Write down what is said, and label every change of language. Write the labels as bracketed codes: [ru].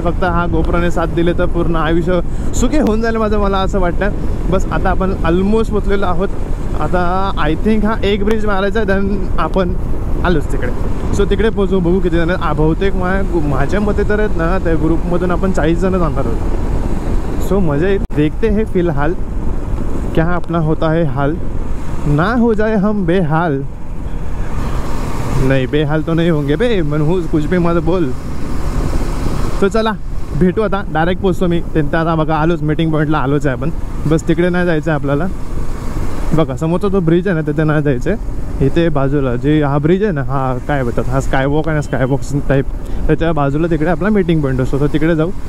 [mr] फक्त हा GoProने साथ दिले तर पूर्ण आयुष्य सुखी होऊन जाईल माझं, मला असं वाटतं. बस आता आपण ऑलमोस्ट पोचलेलो आहोत. आता आय थिंक हा एक ब्रिज मारायचा आहे, देन आपण आलोच तिकडे. सो तिकडे पोचू, बघू किती जण. बहुतेक माझ्या मते तर आहेत ना, त्या ग्रुपमधून आपण 40 जण जाणार आहोत. सो मजा येईल. [hi] देखते हैं फिलहाल क्या अपना होता है हाल, ना हो जाए हम बेहाल. नहीं, बेहाल तो नहीं होंगे बे, मनहूस कुछ भी मत बोल. [mr] तो चला भेटू आता, डायरेक्ट पोचतो मी. त्यांचं आता बघा आलोच, मीटिंग पॉईंटला आलोच आहे आपण. बस तिकडे नाही जायचं आहे आपल्याला. बघा समोरचा जो ब्रिज आहे ना, तिथे नाही जायचं आहे. इथे बाजूला जे हा ब्रिज आहे ना, हा काय बोलतात, हा स्कायवॉक आहे ना, स्कायवॉक टाईप, त्याच्या बाजूला तिकडे आपला मीटिंग पॉईंट असतो. तर तिकडे जाऊ.